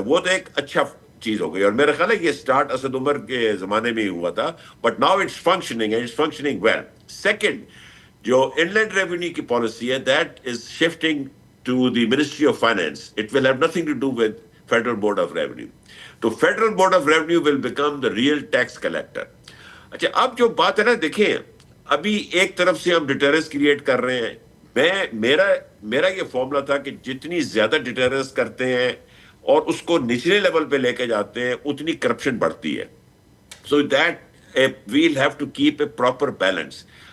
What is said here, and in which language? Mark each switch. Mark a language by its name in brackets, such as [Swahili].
[Urdu] وہ تو ایک اچھا چیز ہو گئی, اور میرا خیال ہے یہ سٹارٹ اسد عمر کے زمانے میں ہی ہوا تھا, [English] But now it's functioning and it's functioning well. [Urdu] Second, جو ان لینڈ ریونیو کی پالیسی ہے [English] That is shifting to the ministry of finance. It will have nothing to do with federal board of revenue. تو federal board of revenue will become the real tax collector. [Urdu] اچھا, اب جو بات ہے نا, دیکھیں ابھی ایک طرف سے ہم ڈیٹرنس کریٹ کر رہے ہیں. میرا یہ فارمولا تھا کہ جتنی زیادہ ڈیٹرنس کرتے ہیں اور اس کو نچلے لیول پہ لے کے جاتے ہیں, اتنی کرپشن بڑھتی ہے. [English] So that we'll have to keep a proper balance.